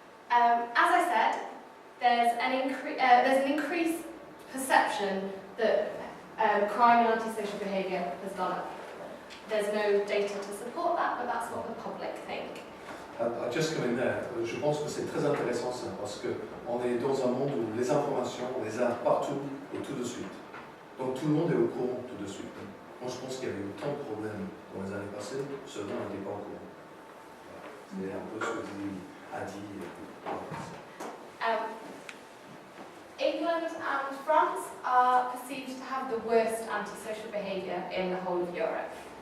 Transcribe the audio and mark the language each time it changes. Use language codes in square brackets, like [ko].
[en] As I said, there's an increased perception that crime and antisocial behaviour has gone up. There's no data to support that, but that's what the public think. I'll just come in there. [fr] Je pense que c'est très intéressant ça, parce qu'on est dans un monde où les informations, on les a partout et tout de suite. Donc tout le monde est au courant tout de suite. Moi je pense qu'il y avait eu tant de problèmes dans les années passées, seulement on n'était pas au courant. C'est un peu ce que dit a dit. [en] England and France are perceived to have the worst antisocial behaviour in the whole of Europe.